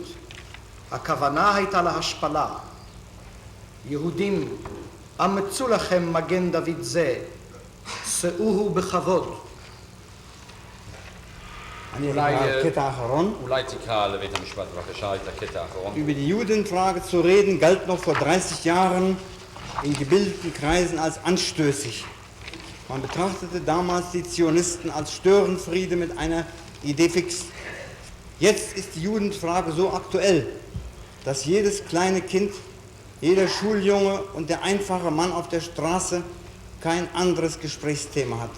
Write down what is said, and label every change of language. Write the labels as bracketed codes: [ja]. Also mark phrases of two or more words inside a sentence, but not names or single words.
[he] הכוונה הייתה להשפלה. יהודים, אמצו לכם מגן דוד זה, שאוהו בכבוד. אולי תקרא לבית המשפט בבקשה את הקטע האחרון. [de] Über die Judenfrage zu reden, galt noch vor 30 Jahren in gebildeten Kreisen als anstößig. Man betrachtete damals die Zionisten als Störenfriede mit einer Idee fix. Jetzt ist die Judenfrage so aktuell, dass jedes kleine Kind, jeder Schuljunge und der einfache Mann auf der Straße kein anderes Gesprächsthema hat.